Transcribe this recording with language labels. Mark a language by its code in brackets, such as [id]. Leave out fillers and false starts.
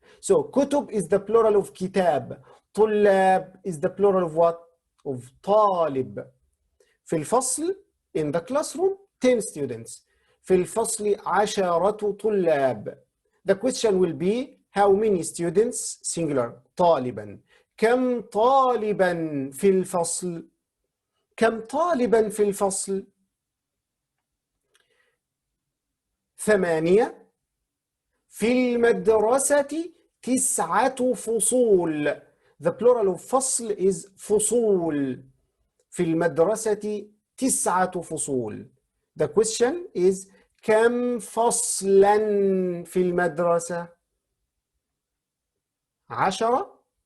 [en] So كتب is the plural of كتاب. طلاب is the plural of what? Of طالب. [ar] في الفصل [en] in the classroom 10 students. [ar] في الفصل 10 طلاب. [en] The question will be how many students singular [ar] طالبا. كم طالبا في الفصل؟ كم طالبا في الفصل؟ 8. في المدرسة 9 فصول. [en] The plural of فصل is فصول. [ar] في المدرسة 9 فصول. [en] The question is [ar] كم فصلا في المدرسة؟ 10.